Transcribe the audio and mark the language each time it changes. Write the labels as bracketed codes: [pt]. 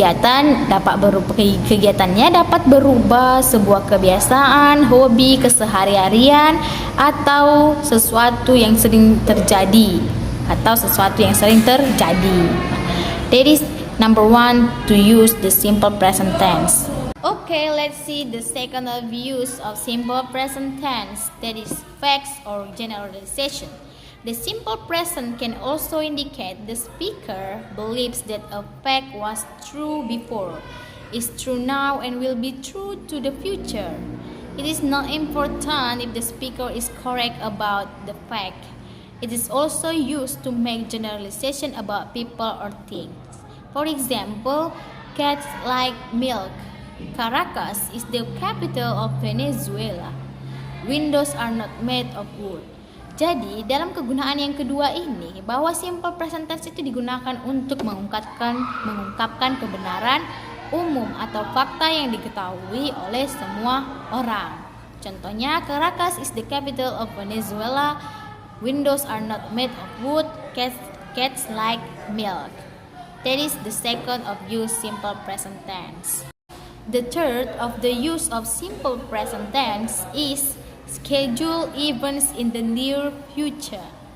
[id] Kegiatannya dapat berubah sebuah kebiasaan, hobi, keseharian atau sesuatu yang sering terjadi [en] That is number 1 to use the simple present tense. Okay, let's see the second of use of simple present tense, that is facts or generalization. The simple present can also indicate the speaker believes that a fact was true before, is true now, and will be true to the future. It is not important if the speaker is correct about the fact. It is also used to make generalization about people or things. For example, cats like milk. Caracas is the capital of Venezuela. Windows are not made of wood. [id] Jadi, dalam kegunaan yang kedua ini, bahwa simple present tense itu digunakan untuk mengungkapkan kebenaran umum atau fakta yang diketahui oleh semua orang. Contohnya, [en] Caracas is the capital of Venezuela. Windows are not made of wood. Cats like milk. That is the second of use simple present tense. The third of the use of simple present tense is schedule events in the near future.